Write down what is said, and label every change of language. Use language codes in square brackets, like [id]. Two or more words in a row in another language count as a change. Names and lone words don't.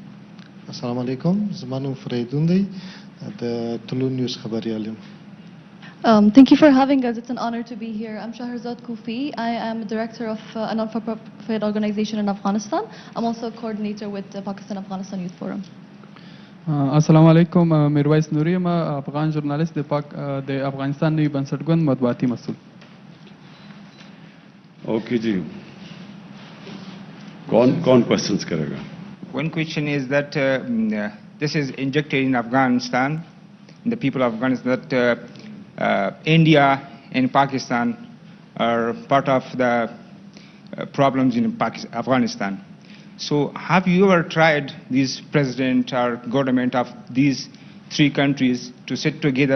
[ar] السلام عليكم, [en] Zamanu Freidundi, the Tulu News Khabari Alim. Thank you for having us. It's an honor to be here. I'm Shahrazad Kufi. I am a director of a non-for-profit organization in Afghanistan. I'm also a coordinator with the Pakistan-Afghanistan Youth Forum. [ar] السلام علیکم [ps] میرویس نوری یم افغان ژورنالیست د افغانستان نوی بنسټګوند مطبوعاتي مسؤل. [ur] اوکے جی کون کوشچنس کرے گا؟ [en] One question is that this is injected in Afghanistan, the people of Afghanistan, that India and Pakistan are part of the problems in Afghanistan. So have you ever tried this president or government of these three countries to sit together?